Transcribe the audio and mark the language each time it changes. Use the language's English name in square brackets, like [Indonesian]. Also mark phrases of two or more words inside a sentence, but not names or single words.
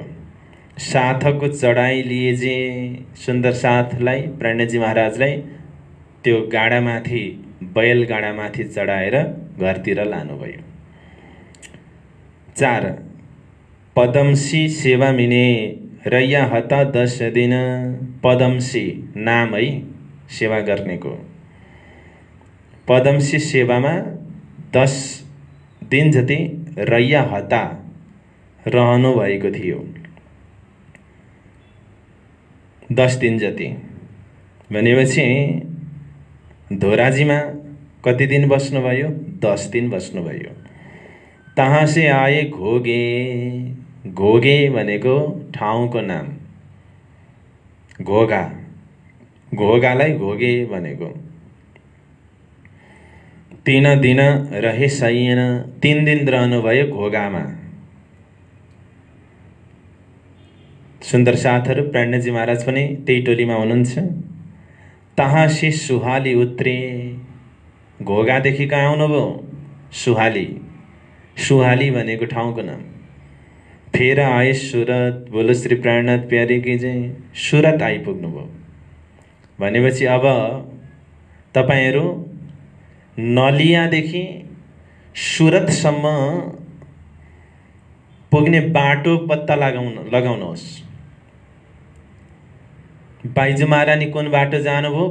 [Nepali] साथको चढाइ लिएजे, सुन्दर साथलाई प्राणजी महाराजलाई त्यो गाडामाथि, बैल गाडामाथि चढाएर घरतिर लानुभयो। [Gujarati] 4 पदमसी सेवा मिने, रैया हता 10 दिन। [Nepali] पदमसी [Hindi] नाम है [Nepali] सेवा गर्नेको। पदमसी सेवामा 10 दिन जति [Gujarati] रैया हता [Nepali] रहनु भएको थियो। 10 दिन जति। भनेपछि धोराजीमा कति दिन बस्नुभयो? 10 दिन बस्नुभयो। [Hindi] तहाँ से आए घोगे। [Nepali] घोगे भनेको ठाउँको नाम। घोगा, घोगालाई घोगे भनेको। [Hindi] 3 दिन रहे सैयन। [Nepali] 3 दिन रहनुभयो घोगामा। सुन्दर साथहरू, प्राणजी महाराज पनि त्यही टोलीमा हुनुहुन्छ। [Hindi] तहाँ से सुहाली उत्रे। [Nepali] घोगादेखि कहाँ आउनुभयो? सुहाली। सुहाली भनेको ठाउँको नाम। [Hindi] फेर आए सुरत। बोलो श्री प्राणनाथ प्यारे की जय। [Nepali] सुरत आइपुग्नुभयो। भनेपछि अब तपाईहरू नलियादेखि सुरतसम्म पुग्ने बाटो पत्ता लगाउनुहोस्। बाइजू महारानी कुन बाटो जानुभयो?